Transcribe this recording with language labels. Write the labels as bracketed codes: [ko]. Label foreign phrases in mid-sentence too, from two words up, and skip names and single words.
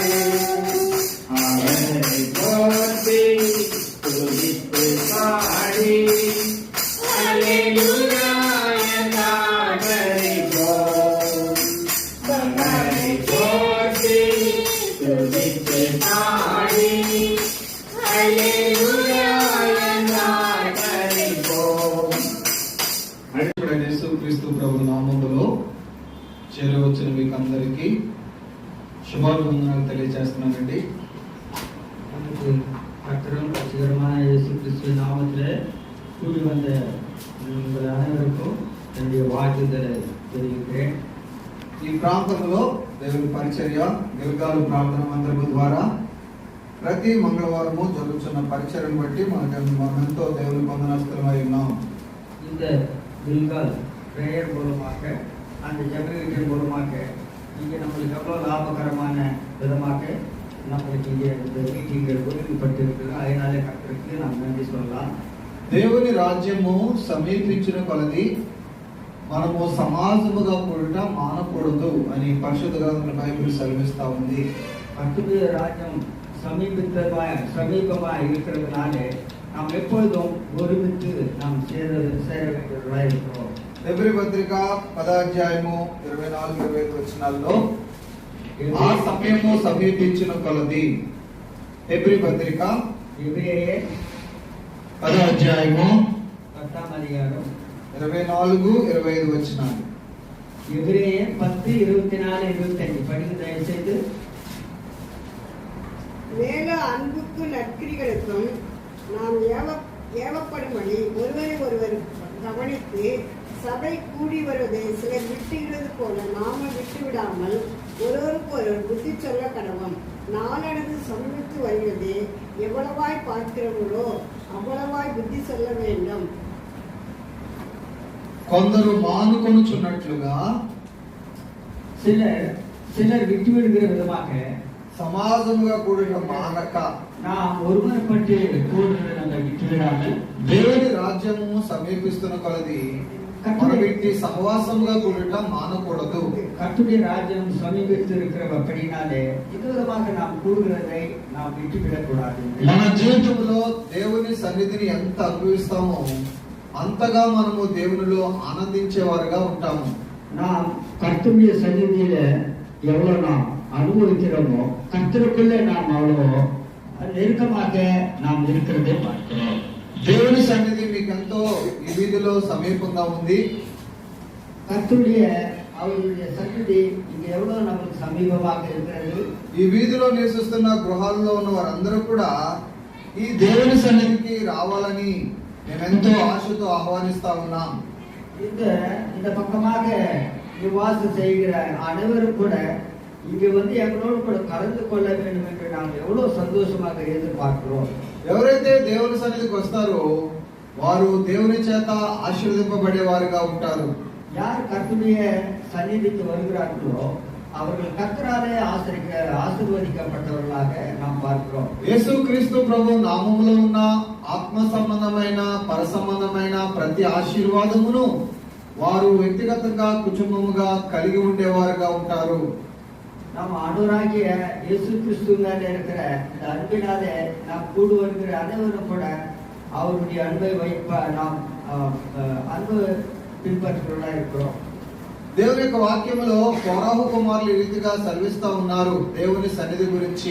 [ta] அவரை போற்றி துதித்து பாடி அல்லேலூயா என்றால் பறிப்போம். அவரை போற்றி துதித்து பாடி அல்லேலூயா என்றால் பறிப்போம். [te] యేసుక్రీస్తు ప్రభు నామములో చేరవచ్చిన మీకు అందరికీ శుభాభివందనాలు తెలియజేస్తున్నానండి. [ta] நமக்கு கர்த்தரும் ரட்சகருமான இயேசு கிறிஸ்துவின் நாமத்திலே கூடி வந்த உங்கள் அனைவருக்கும் என்னுடைய வாழ்த்துதலை தெரிவிக்கிறேன். [te] ఈ ప్రాంతంలో దేవుని పరిచర్య గిల్గాలు ప్రార్థన మందిరము ద్వారా ప్రతి మంగళవారము జరుగుతున్న పరిచర్యను బట్టి మనమెంతో దేవుని పొందనస్తులమై ఉన్నాం. [ta] இந்த கில்கால் பிரேயர் மூலமாக அந்த ஜெபவீட்டின் மூலமாக இங்கே நம்மளுக்கு எவ்வளோ லாபகரமான விதமாக நம்மளுக்கு இங்கே இந்த மீட்டிங்கள் ஒதுக்கப்பட்டிருக்கு. அதனாலே கர்த்தருக்கு நாம் நன்றி சொல்லலாம். [te] దేవుని రాజ్యము సమీపించిన కొలది మనము సమాజముగా కూడట మానకూడదు అని పరిశుద్ధ గ్రంథంలో బైబిల్ సెలవిస్తా ఉంది. [ta] கர்த்தருடைய ராஜ்யம் சமீபமாக இருக்கிறதுனாலே நாம் எப்பொழுதும் ஒருமித்து நாம் சேர வேண்டியவர்களாக இருக்கிறோம். [te] హెబ్రీ పత్రిక 10వ అధ్యాయము 24-25 వచనాల్లో ఆ సమయము సమీపించిన కొలది. హెబ్రీ పత్రిక [ta] எபிரேயர் [te] 10వ అధ్యాయము [ta] 10ஆம் அதிகாரம் [te] 24-25 వచనాలు. [ta] எபிரேயர் 10:24-25 படிக்க தயவு செய்து. மேல அன்புக்கு நற்கிரிகளுக்கும் நாம் ஏவப்படும்படி ஒருவரை ஒருவர் கவனித்து சபை கூடி வருவதை சிலர் விட்டுகிறது போல நாம விட்டுவிடாமல் ஒருவருக்கு ஒருவர் புத்தி சொல்ல கடவோம். நாளடைந்து சமீபித்து வருகிறது. எவ்வளவாய் பார்க்கிறவர்களோ அவ்வளவாய் புத்தி சொல்ல வேண்டும். [te] కొందరు మానుకొనుచున్నట్లుగా [ta] சிலர் விட்டுவிடுகிற விதமாக [te] సమాజముగా కూడిన మానక [ta] நாம் ஒருமைப்பட்டு கூடுதல் நம்ம விட்டுவிடாமல் [te] దేవుని రాజ్యము సమీపిస్తున్న కొలది మన వ్యక్తి సహవాసముగా కూడట మానకూడదు. [ta] கர்த்தருடைய ராஜ்யம் சமீபித்து இருக்கிறபடினாலே இந்த விதமாக நாம் கூடுகிறதை நாம் விட்டுவிடக் கூடாது. [te] మన జీవితంలో దేవుని సన్నిధిని ఎంత అనుభవిస్తామో అంతగా మనము దేవునిలో ఆనందించేవారుగా ఉంటాము. [ta] நாம் கர்த்தருடைய சந்நிதியில எவ்வளவு நாம் அனுபவிக்கிறோமோ கர்த்தருக்குள்ளே நாம் அவ்வளோ நெருக்கமாக நாம் இருக்கிறதை பார்க்கிறோம். [te] దేవుని సన్నిధి మీకెంతో ఈ వీధిలో సమీపంగా ఉంది. [ta] கர்த்தருடைய அவருடைய சந்நிதி இங்க எவ்வளவு நமக்கு சமீபமாக இருக்கிறது. [te] ఈ వీధిలో నివసిస్తున్న గృహాల్లో ఉన్న వారందరూ కూడా ఈ దేవుని సన్నిధికి రావాలని మేమెంతో ఆశతో ఆహ్వానిస్తా ఉన్నాం. [ta] இந்த பக்கமாக நிவாசம் செய்கிற அனைவரும் கூட இங்க வந்து எங்களோடு கூட கலந்து கொள்ள வேண்டும் என்று நாம் எவ்வளவு சந்தோஷமாக எதிர்பார்க்கிறோம். [te] ఎవరైతే దేవుని సన్నిధికి వస్తారో వారు దేవుని చేత ఆశీర్వదింపబడేవారుగా ఉంటారు. [ta] யார் கர்த்தருடைய சந்நிதிக்கு வருகிறார்களோ அவர்கள் கர்த்தராலே ஆசீர்வதிக்கப்பட்டவர்களாக நாம் பார்க்கிறோம். [te] యేసుక్రీస్తు ప్రభు నామములో ఉన్న ఆత్మ సంబంధమైన పర సంబంధమైన ప్రతి ఆశీర్వాదమును వారు వ్యక్తిగతంగా కుటుంబముగా కలిగి ఉండేవారుగా ఉంటారు. [ta] நம்ம ஆண்டவராகிய இயேசு கிறிஸ்து மேல இருக்கிற இந்த அன்பினாலே நாம் கூடு வருகிற அனைவரும் கூட அவருடைய அன்பை நாம் அன்பு பின்பற்றுகிறவர்களா இருக்கிறோம். [te] దేవుని యొక్క వాక్యములో కోరాహు కుమారులు ఈ రీతిగా సెలవిస్తా ఉన్నారు దేవుని సన్నిధి గురించి.